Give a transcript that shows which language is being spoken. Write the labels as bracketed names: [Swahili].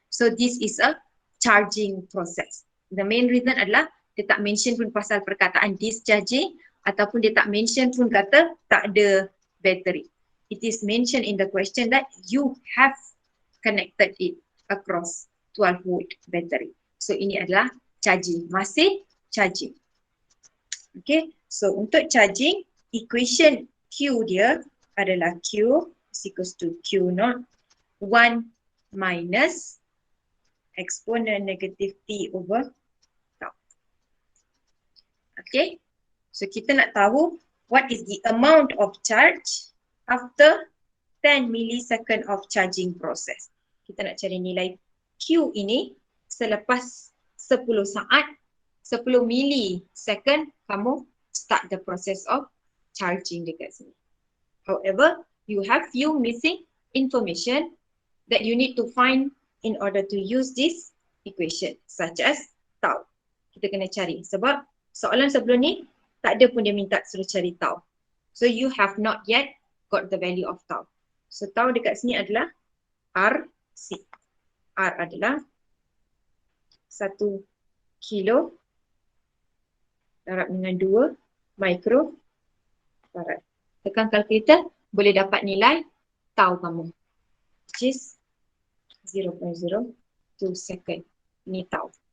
[English] So this is a charging process. The main reason [Malay] adalah dia tak mention pun pasal perkataan discharging ataupun dia tak mention pun kata tak ada battery. [English] It is mentioned in the question that you have connected it across 12 volt battery. [Malay] So ini adalah charging, masih charging. [English] Okay, so untuk charging, equation Q [Malay] dia adalah [English] Q is equals to Q0 1 minus exponent negative T over tau. Okay, so [Malay] kita nak tahu [English] what is the amount of charge after 10 millisecond of charging process. [Malay] Kita nak cari nilai Q ini selepas 10 saat, 10 millisecond kamu [English] start the process of charging [Malay] dekat sini. [English] However, you have few missing information that you need to find in order to use this equation, such as tau. [Malay] Kita kena cari sebab soalan sebelum ni tak ada pun dia minta suruh cari tau. [English] So you have not yet got the value of tau. [Malay] So tau dekat sini adalah RC. R adalah 1 kilo darab dengan 2 mikrofarad. Tekan kalkulator, boleh dapat nilai tau kamu, [English] which is 0.02 second. [Malay] Ini tau.